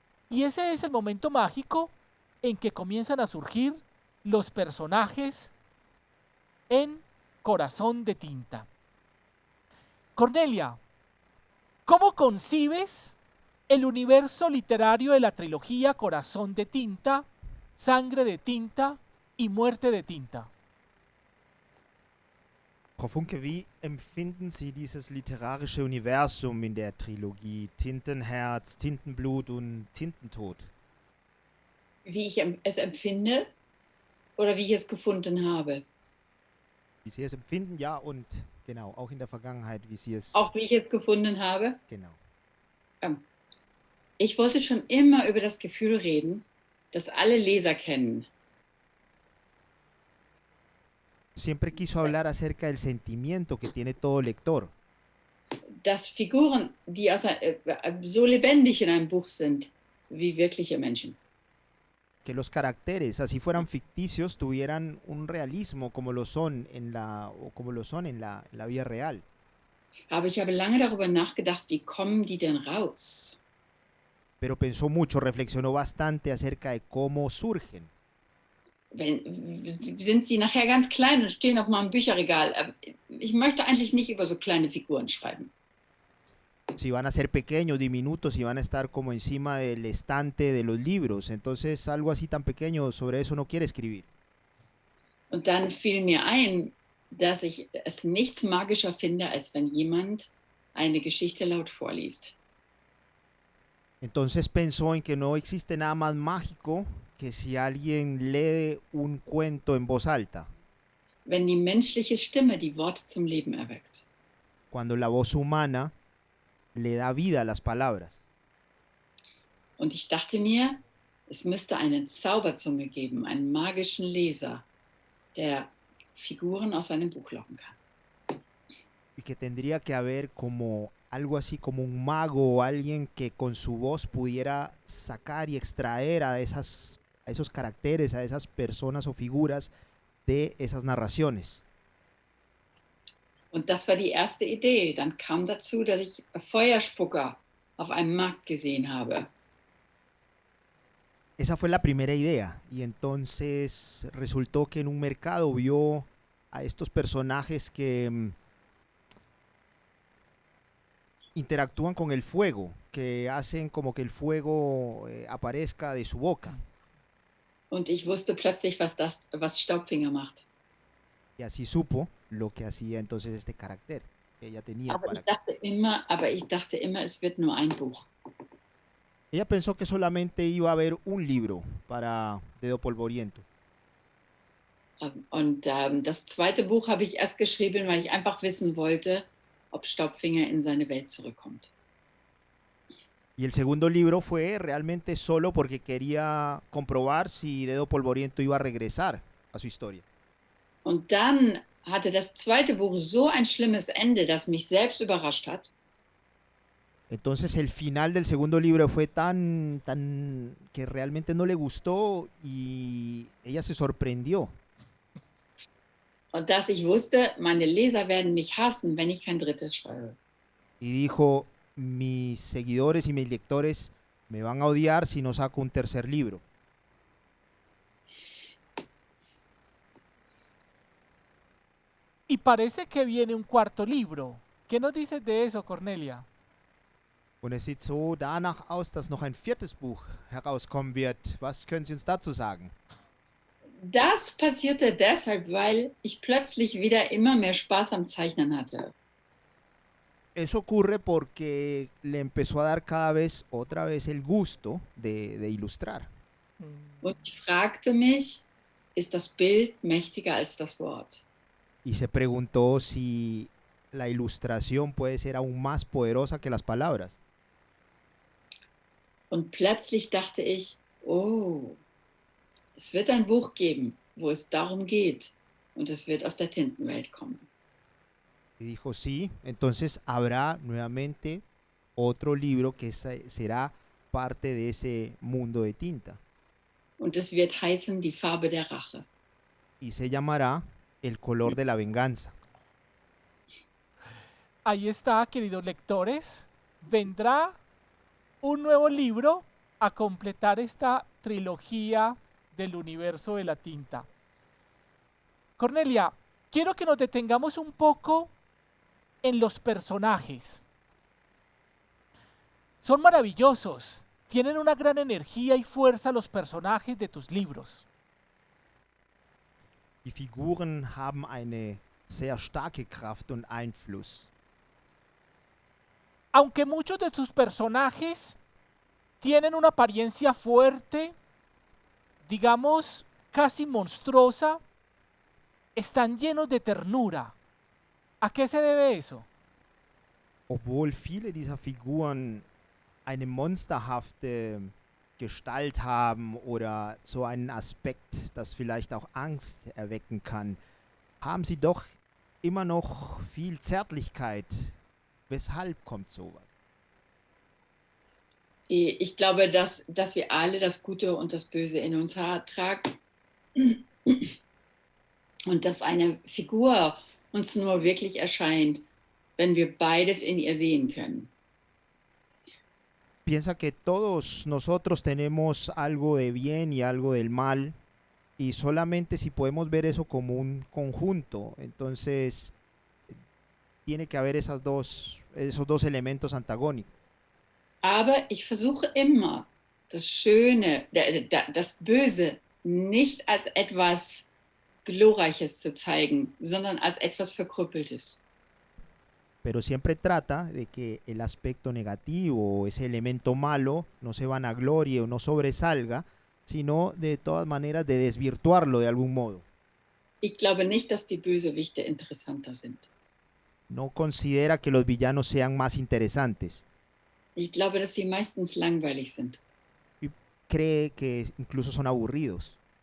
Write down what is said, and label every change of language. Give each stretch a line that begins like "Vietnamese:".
Spanish: Y ese es el momento mágico en que comienzan a surgir los personajes en Corazón de Tinta. Cornelia, ¿cómo concibes el universo literario de la trilogía Corazón de Tinta, Sangre de Tinta y Muerte de Tinta?
German: Frau Funke, wie empfinden Sie dieses literarische Universum in der Trilogie Tintenherz, Tintenblut und Tintentod? Wie ich es empfinde oder wie ich es gefunden habe. Wie Sie es empfinden, ja, und genau, auch in der Vergangenheit, wie Sie es... Auch wie ich es gefunden habe. Genau. Ich wollte schon immer über das Gefühl reden, das alle Leser kennen.
Spanish: Siempre quiso hablar acerca del sentimiento que tiene todo lector.
German: Dass Figuren, die so lebendig in einem Buch sind, wie wirkliche Menschen.
Spanish: Que los caracteres, así fueran ficticios, tuvieran un realismo como lo son en la vida real.
German: Aber ich habe lange darüber nachgedacht, wie kommen die denn raus?
Spanish: Pero pensó mucho, reflexionó bastante acerca de cómo surgen.
German: Sind sie nachher ganz klein und stehen auf meinem Bücherregal. Ich möchte eigentlich nicht über so kleine Figuren schreiben.
Spanish: Si van a ser pequeños, diminutos, y van a estar como encima del estante de los libros. Entonces, algo así tan pequeño, sobre eso no quiere escribir.
German: Und dann fiel mir ein, dass ich es nichts magischer finde, als wenn jemand eine Geschichte laut vorliest.
Spanish: Entonces pensó en que no existe nada más mágico que si alguien lee un cuento en voz alta.
German: Wenn die menschliche Stimme die Worte zum Leben erweckt.
Spanish: Cuando la voz humana le da vida a las palabras.
German: Und ich dachte mir, es müsste eine Zauberzunge geben, einen magischen Leser, der Figuren aus einem Buch locken kann.
Spanish: Y que tendría que haber como algo así como un mago o alguien que con su voz pudiera sacar y extraer a esos caracteres, a esas personas o figuras de esas narraciones.
German: Und das war die erste Idee. Dann kam dazu, dass ich Feuerspucker auf einem Markt gesehen habe.
Spanish: Esa fue la primera idea y entonces resultó que en un mercado vio a estos personajes que interactúan con el fuego, que hacen como que el fuego aparezca de su boca.
German: Und ich wusste plötzlich, was Staubfinger macht.
Spanish: Y así supo lo que hacía entonces este carácter que ella tenía.
German: Aber ich dachte immer, es wird nur ein Buch.
Spanish: Ella pensó que solamente iba a haber un libro para Dedo Polvoriento.
German: Und das zweite Buch habe ich erst geschrieben, weil ich einfach wissen wollte, ob Staubfinger in seine Welt zurückkommt.
Spanish: Y el segundo libro fue realmente solo porque quería comprobar si Dedo Polvoriento iba a regresar a su historia.
German: Und dann hatte das zweite Buch so ein schlimmes Ende, das mich selbst überrascht hat.
Spanish: Entonces el final del segundo libro fue tan que realmente no le gustó y ella se sorprendió.
German: Und dass ich wusste, meine Leser werden mich hassen, wenn ich kein drittes schreibe.
Spanish: Y dijo, mis seguidores y mis lectores me van a odiar si no saco un tercer libro. Y parece que viene un cuarto libro. ¿Qué nos dices de eso, Cornelia?
German: Und es sieht so danach aus, dass noch ein viertes Buch herauskommen wird. Was können Sie uns dazu sagen? Das passierte deshalb, weil ich plötzlich wieder immer mehr Spaß am Zeichnen hatte.
Spanish: Eso ocurre porque le empezó a dar cada vez, otra vez, el gusto de ilustrar.
German: Und ich fragte mich, ist das Bild mächtiger als das Wort?
Spanish: Y se preguntó si la ilustración puede ser aún más poderosa que las palabras.
German: Und plötzlich dachte ich, oh, es wird ein Buch geben, wo es darum geht. Und es wird aus der Tintenwelt kommen.
Spanish: Y dijo, sí, entonces habrá nuevamente otro libro que será parte de ese mundo de tinta.
German: Und es wird heißen die Farbe der Rache.
Spanish: Y se llamará El color de la venganza. Ahí está, queridos lectores. Vendrá un nuevo libro a completar esta trilogía del universo de la tinta. Cornelia, quiero que nos detengamos un poco en los personajes. Son maravillosos, tienen una gran energía y fuerza los personajes de tus libros.
German: Die Figuren haben eine sehr starke Kraft und Einfluss.
Spanish: Aunque muchos de tus personajes tienen una apariencia fuerte, digamos casi monstruosa, están llenos de ternura. ¿A qué se debe eso?
German: Obwohl viele dieser Figuren eine monsterhafte Gestalt haben oder so einen Aspekt, das vielleicht auch Angst erwecken kann, haben sie doch immer noch viel Zärtlichkeit. Weshalb kommt sowas? Ich glaube, dass wir alle das Gute und das Böse in uns tragen. Und dass eine Figur uns nur wirklich erscheint, wenn wir beides in ihr sehen können.
Spanish: Piensa que todos nosotros tenemos algo de bien y algo del mal, y solamente si podemos ver eso como un conjunto, entonces tiene que haber esos dos elementos antagónicos.
German: Aber ich versuche immer, das Schöne, das Böse nicht als etwas Glorreiches zu zeigen, sondern als etwas Verkrüppeltes.
Spanish: Pero siempre trata de que el aspecto negativo o ese elemento malo no se vanaglorie o no sobresalga, sino de todas maneras de desvirtuarlo de algún modo.
German: Ich glaube nicht, dass die Bösewichte interessanter sind.
Spanish: No considera que los villanos sean más interesantes.
German: Ich glaube, dass sie meistens langweilig sind.
Spanish: Cree que incluso son aburridos.